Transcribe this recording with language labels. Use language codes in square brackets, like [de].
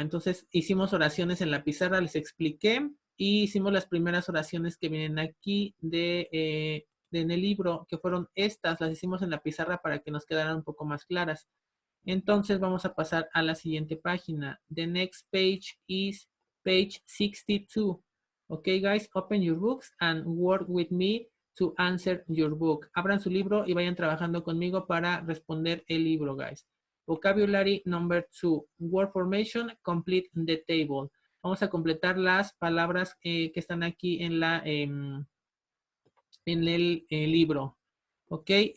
[es] Entonces, hicimos oraciones en la pizarra, les expliqué, y hicimos las primeras oraciones que vienen aquí en el libro, que fueron estas, las hicimos en la pizarra para que nos quedaran un poco más claras. Entonces, vamos a pasar a la siguiente página. [en] The next page is page 62. Okay, guys, open your books and work with me to answer your book. [es] Abran su libro y vayan trabajando conmigo para responder el libro, guys. [en] Vocabulary number 2. Word formation, complete the table. [es] Vamos a completar las palabras que están aquí en el libro. Ok.